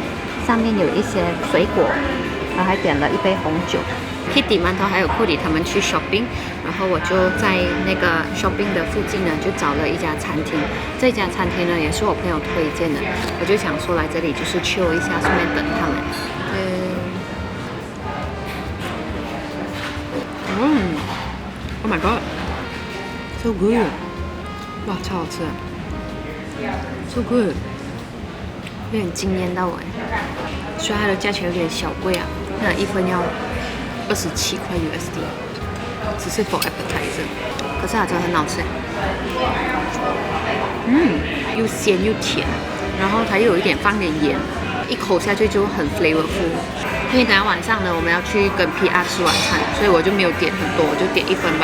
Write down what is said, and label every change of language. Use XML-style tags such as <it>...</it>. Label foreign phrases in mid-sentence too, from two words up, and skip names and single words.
<zh>上面有一些水果，然後還點了一杯紅酒。Kitty 饅頭還有 Cody 他們去 shopping， 然後我就在那個 shopping 的附近呢，就找了一家餐廳。這家餐廳呢也是我朋友推薦的，我就想說來這裡就是 chill 一下，順便等他們。</zh> <en>Oh my god， so good。</en> <zh>哇，超好吃啊 ！</zh> <en>So good，</en> <zh>有點驚豔到我哎。虽然它的價錢有點小貴啊，那一份要27塊 USD，只是</zh> <en>for appetizer，</en> <zh>可是它真的很好吃。又鮮又甜，然後它又有一點放點鹽，一口下去就很 flavorful。因為等下晚上呢，我們要去跟 PR 吃晚餐，所以我就沒有點很多，我就點1份吧。</zh>